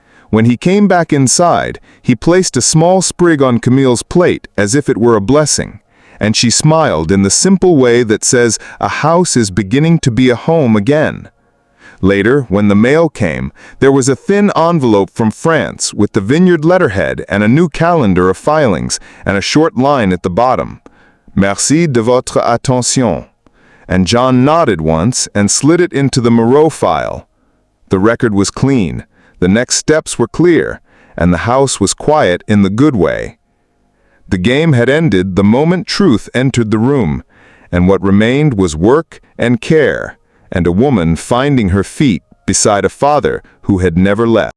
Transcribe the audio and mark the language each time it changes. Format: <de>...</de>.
<en>When he came back inside, he placed a small sprig on Camille's plate as if it were a blessing, and she smiled in the simple way that says a house is beginning to be a home again. Later, when the mail came, there was a thin envelope from France with the vineyard letterhead and a new calendar of filings and a short line at the bottom.</en> <fr>Merci de votre attention.</fr> <en>And John nodded once and slid it into the Moreau file. The record was clean, the next steps were clear, and the house was quiet in the good way. The game had ended the moment truth entered the room, and what remained was work and care, and a woman finding her feet beside a father who had never left.</en>